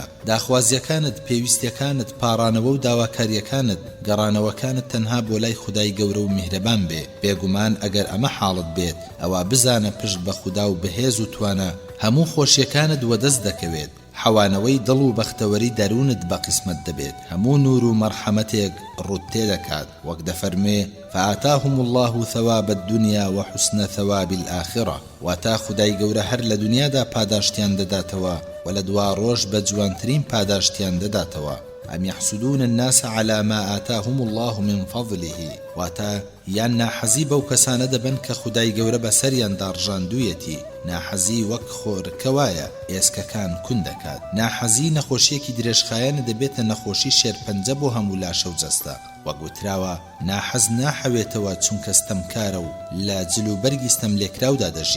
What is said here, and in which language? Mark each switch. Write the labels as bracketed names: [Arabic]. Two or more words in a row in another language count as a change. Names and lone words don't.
[Central Kurdish] داخوازیەکانت، پێویستیەکانت، پاڕانەوە و داواکاریەکانت، گەڕانەوەکانت تەنها بۆ لای خودای گەورە و میهرەبان بێ. بێگومان ئەگەر ئەمە حاڵت بێت، ئەوە بزانە پشت بە خوددا و بەهێز و توانە هەموو خۆشیەکانت وەدەست دەکەوێت. حەوانەوەی دڵ و بەختەوەری دەروونت بە قیسمەت دەبێت. هەموو نور و مەرحەمەتێک ڕوت تێدەکات، وەک دەفەرمێ [Arabic] فآتاهم الله ثواب الدنيا وحسن ثواب الآخرة، [Central Kurdish] واتا خدای گەورە هەر لە دنیادا پاداشتیان دەداتەوە و لە دوا ڕۆژ بە جوانترین پاداشتیان دەداتەوە. [Arabic] أم يحسدون الناس على ما آتاهم الله من فضله، [Central Kurdish] واتا یان ناحەزی بەو کەسانە دەبن کە خودای گەورە بەسەریان داڕژاندوویەتی. ناحەزی وەک خۆرکەوایە ئێسکەکان کون دەکات. ناحەزی نەخۆشیەکی درێژخایەنە دەبێتە نەخۆشی شێرپەنجە بۆ هەموو لاشە و جەستە. وەک وتراوە ناحەز ناحەوێتەوە چونکە ستەمکارە و لە جلوبەرگی ستەملێکراودا دەژی.